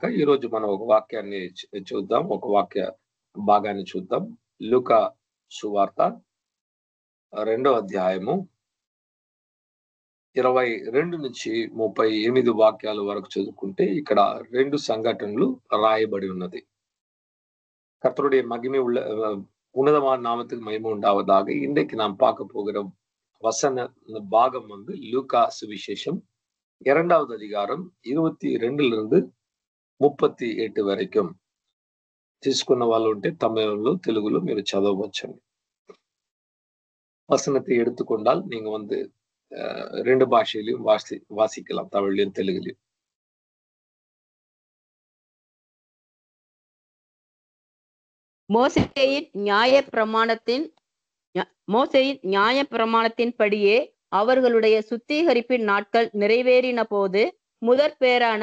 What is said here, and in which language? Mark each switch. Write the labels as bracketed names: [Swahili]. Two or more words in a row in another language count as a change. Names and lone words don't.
[Telugu] ఈ రోజు మనం ఒక వాక్యాన్ని చూద్దాం, ఒక వాక్య భాగాన్ని చూద్దాం. లూకా సువార్త 2వ అధ్యాయము 22 నుంచి 38 వాక్యాల వరకు చదువుకుంటే ఇక్కడ 2 సంఘటనలు రాయబడి ఉన్నది. [Tamil] கர்த்தருடைய மகிமை உன்னதமான நாமத்துக்கு மகிமை உண்டாவதாக. இன்றைக்கு நாம் பார்க்க போகிற வசன பாகம் லூக்கா சுவிசேஷம் 2வது அதிகாரம் 22 38 వరக்கும். [Telugu] తీసుకున్న వాళ్ళు ఉంటే తమిళంలో తెలుగులో మీరు చదవవచ్చండి. [Tamil] வசனத்தை எடுத்துக்கொண்டால் நீங்க 2 பாஷையிலும் வாசிக்கலாம், தமிழ்லையும் தெலுங்குலையும். மோசேயின் நியாய பிரமாணத்தின்படியே அவர்களுடைய சுத்திகரிப்பின் நாட்கள் நிறைவேறின போது முதற் பேரான